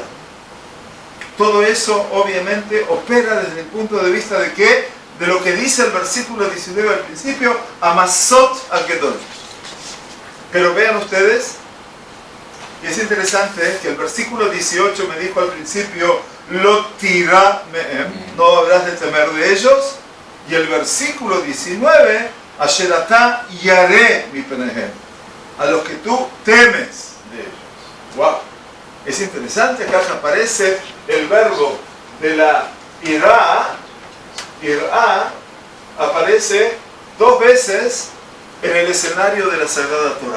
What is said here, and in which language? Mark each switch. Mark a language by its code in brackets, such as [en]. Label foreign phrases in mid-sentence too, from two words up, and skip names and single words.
[es] Todo eso obviamente opera desde el punto de vista de que, de lo que dice el versículo 19 al principio, [he] המסות הגדול. [es] Pero vean ustedes, y es interesante que el versículo 18 me dijo al principio, [he] לא תירא מהם, [es] no habrás de temer de ellos, y el versículo 19, [he] אשר אתה ירא מפניהם, [es] a los que tú temes de ellos. Wow. Es interesante, acá aparece el verbo de la irá, aparece dos veces en el escenario de la Sagrada Torá.